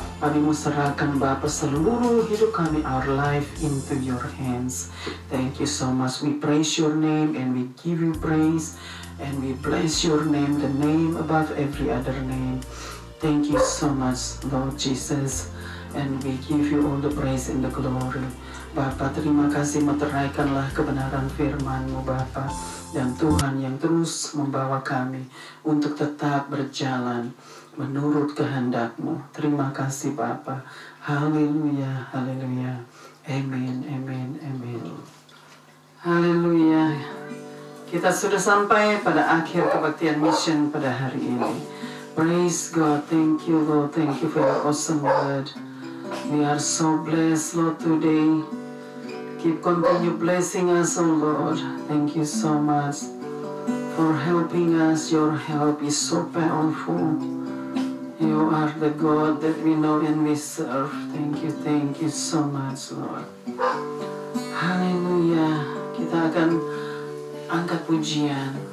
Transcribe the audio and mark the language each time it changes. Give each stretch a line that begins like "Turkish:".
Indonesian: Kami mau serahkan Bapa seluruh hidup kami,
English: our life, into your hands. Thank you so much. We praise your name and we give you praise and we bless your name, the name above every other name. Thank you so much, Lord Jesus. And we give you all the praise and the glory.
Indonesian: Bapa, terima kasih, meteraikanlah kebenaran firman-Mu, Bapa. Dan Tuhan yang terus membawa kami untuk tetap berjalan menurut kehendak-Mu. Terima kasih Bapa. Haleluya, haleluya. Amin, amin, amin. Haleluya. Kita sudah sampai pada akhir kebaktian mission pada hari ini.
English: Praise God. Thank you Lord. Thank you for your awesome word. We are so blessed Lord today. Keep continue blessing us, oh Lord. Thank you so much for helping us. Your help is so powerful. You are the God that we know and we serve. Thank you so much, Lord. Haleluya.
Indonesian: Kita akan angkat pujian.